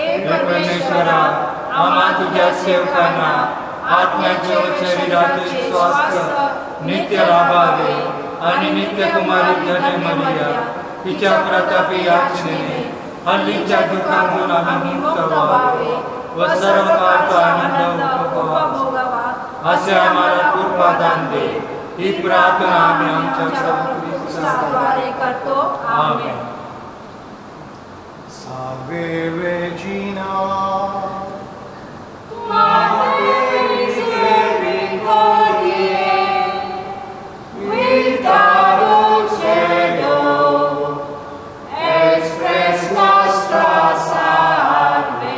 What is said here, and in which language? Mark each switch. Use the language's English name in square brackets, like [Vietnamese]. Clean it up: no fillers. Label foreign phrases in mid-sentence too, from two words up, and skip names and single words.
[Marathi] हे परमेश्वरा, आम्हा तुझ्या सेवकांना आत्म्याचे व शरीराचे स्वास्थ्य नित्य लाभावे आणि नित्य कुमारी धने मरिया तिच्या प्रतापी याचनेने हल्लीच्या दुःखातून आम्ही मुक्त व्हावे व सर्व काळचा आनंद उपभोगावा असे आम्हाला कृपादान दे. ही प्रार्थना आम्ही आमच्या ख्रिस्ताद्वारे करतो. आमेन. [Latin] Salve Regina, Mater misericordiae, vita dulcedo, expres nostra salve.